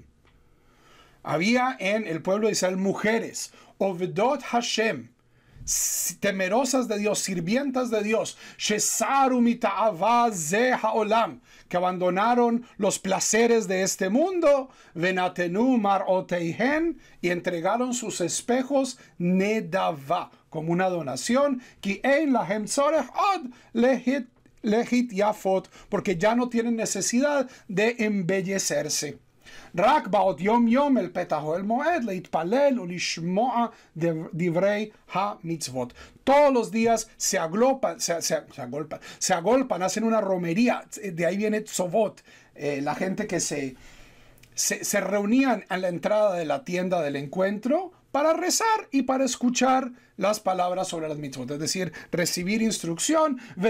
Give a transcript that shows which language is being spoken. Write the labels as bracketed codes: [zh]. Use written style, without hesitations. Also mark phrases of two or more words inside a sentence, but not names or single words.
[es] Había en el pueblo de Israel mujeres, [he] עובדות השם, [es] temerosas de Dios, sirvientas de Dios, [he] שסרו מתאווה זה העולם, [es] que abandonaron los placeres de este mundo, [he] ונתנו מראותיהן, [es] y entregaron sus espejos nedava, como una donación, [he] כי אין להם צורך עוד להתייפות, [es] porque ya no tienen necesidad de embellecerse. [he] רק בעוד יום יום אל פתח אוהל מועד להתפלל ולשמוע דברי המצוות. [es] Todos los días se agolpan, hacen una romería. De ahí viene tzovot, la gente que se reunían a la entrada de la tienda del encuentro para rezar y para escuchar las palabras sobre las mitzvot, es decir, recibir instrucción.